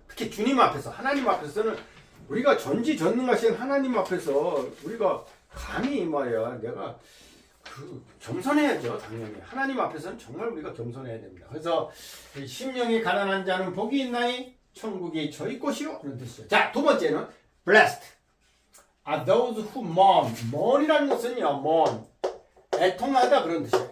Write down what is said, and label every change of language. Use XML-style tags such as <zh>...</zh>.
<ko>특히 주님 앞에서, 하나님 앞에서는 우리가 전지전능하신 하나님 앞에서 우리가 감히 말이야 내가 겸손해야죠. 당연히 하나님 앞에서는 정말 우리가 겸손해야 됩니다. 그래서 심령이 가난한 자는 복이 있나니 천국이 저희 것이요 그런 뜻이죠. 자, 두 번째는</ko> <en>blessed are those who mourn.</en> <ko>mourn이라는 것은요, mourn 애통하다 그런 뜻이에요.</ko>